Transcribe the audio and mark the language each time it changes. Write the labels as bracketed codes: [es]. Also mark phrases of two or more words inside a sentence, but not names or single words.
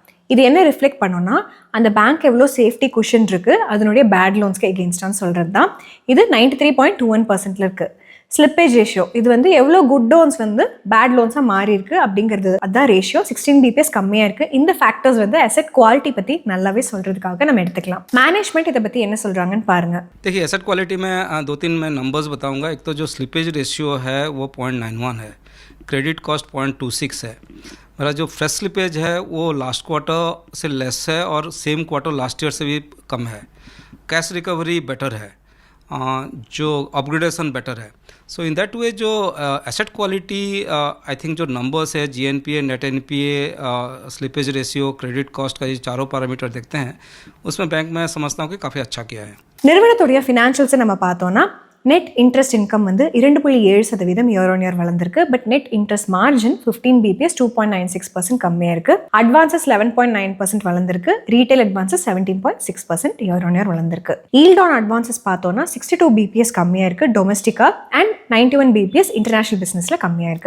[ta] இது என்ன ரிஃப்ளெக்ட் பண்ணோம்னா அந்த பேங்க் எவ்வளோ [en] safety cushion [ta] இருக்கு அதனுடைய [en] bad loans against [ta] சொல்றது தான். இது 93.21%ல இருக்கு. [en] slippage ratio [ta] இது வந்து எவ்வளோ [en] good loans [ta] வந்து [en] bad loans [ta] மாறி இருக்கு அப்படிங்கிறது அதான் ரேஷியோ. 16 பிபிஎஸ் கம்மியாக இருக்கு. இந்த ஃபேக்டர்ஸ் வந்து [en] asset quality [ta] பற்றி நல்லாவே சொல்றதுக்காக நம்ம எடுத்துக்கலாம். மேனேஜ்மெண்ட் இதை பற்றி என்ன சொல்றாங்கன்னு பாருங்க. [hi] देखिए [en] asset quality [hi] में 2-3 मैं नंबर्स बताऊंगा. एक तो जो [en] slippage ratio [hi] है वो 0.91 है, [en] credit cost [hi] 0.26 है. मेरा जो [en] fresh slippage [hi] है वो [en] last quarter [hi] से लेस है और [en] same quarter last year [hi] से भी कम है. [en] cash recovery better [hi] है, जो [en] upgradation better [hi] है. [en] so in that way [hi] जो [en] asset quality I think [hi] जो नंबर्स है [en] GNPA, net NPA, slippage ratio, credit cost [hi] का ये चारों पैरामीटर देखते हैं उसमें बैंक में समझता हूँ कि काफ़ी अच्छा किया है. [ta] நிறுவனத்துடைய ஃபினான்ஷியல்ஸை நம்ம பார்த்தோம்னா [en] net interest income [ta] வந்து 2.7% [en] year on year [ta] வளர்ந்துருக்கு. [en] but net interest margin 15 bps [ta] 2.96% கம்மியாக இருக்கு. அட்வான்சஸ் 11.9% வளர்ந்துருக்கு. [en] retail advances [ta] 17.6% [en] year on year [ta] வளர்ந்துருக்கு. [en] yield on advances [ta] பார்த்தோம்னா 62 பிபிஎஸ் கம்மியாக இருக்கு [en] domestic and 91 bps international business [ta] கம்மியாக இருக்கு.